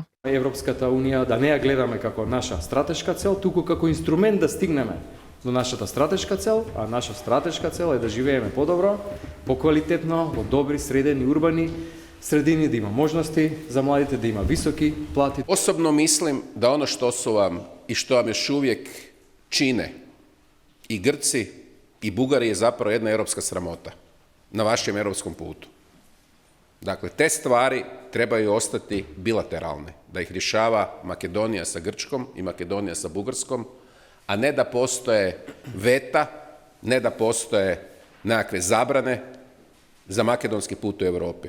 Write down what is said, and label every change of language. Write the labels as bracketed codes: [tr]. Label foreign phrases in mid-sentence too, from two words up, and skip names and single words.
[mk] Европската унија да не ја гледаме како наша стратешка цел, туку како инструмент да стигнеме до нашата стратешка цел, а наша стратешка цел е да живееме подобро, поквалитетно, во добри, средени, урбани средини, да има можности за младите, да има високи плати. [hr] Osobno mislim da ono što su vam i što vam još uvijek čine i Grci i Bugari je zapravo jedna europska sramota na vašem europskom putu. Dakle, te stvari trebaju ostati bilateralne, da ih rješava Makedonija sa Grčkom i Makedonija sa Bugarskom, a ne da postoje veta, ne da postoje nekakve zabrane za makedonski put u Europi.